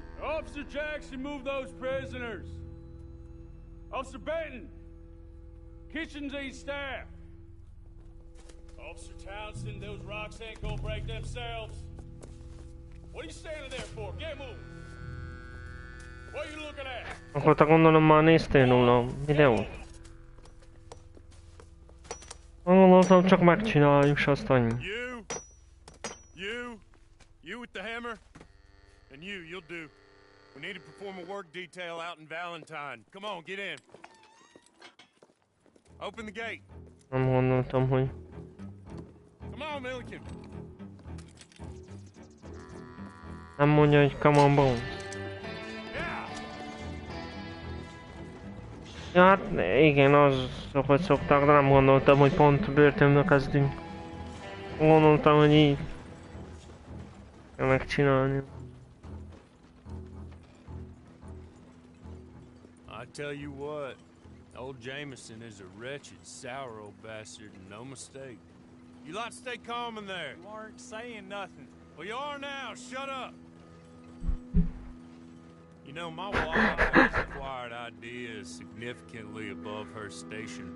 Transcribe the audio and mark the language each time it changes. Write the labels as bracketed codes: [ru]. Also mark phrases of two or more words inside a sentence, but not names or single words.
[en] Officer Jackson, move those prisoners! Officer Benton! Kitchens ain't staff! Officer Townsend, those rocks ain't gonna break themselves! What are you standing there for? Get moving! What are you looking at? [hu] Akkor te gondolom már néztél róla a videót? Gondoltam csak megcsináljuk, s azt annyi. [en] You with the hammer? And you'll do. We need to perform a work detail out in Valentine. Come on, get in. Open the gate. [hu] Nem gondoltam, hogy... [en] Come on, Milliken. [hu] Nem mondja, hogy [en] come on, bones. Yeah. [hu] Ja, hát igen, az hogy szokták, de nem gondoltam, hogy pont börtönbe kezdünk. Gondoltam, hogy így kell megcsinálni. [en] I tell you what, old Jameson is a wretched, sour old bastard, and no mistake. You lot stay calm in there. You aren't saying nothing. Well, you are now. Shut up. You know, my wife has acquired ideas significantly above her station.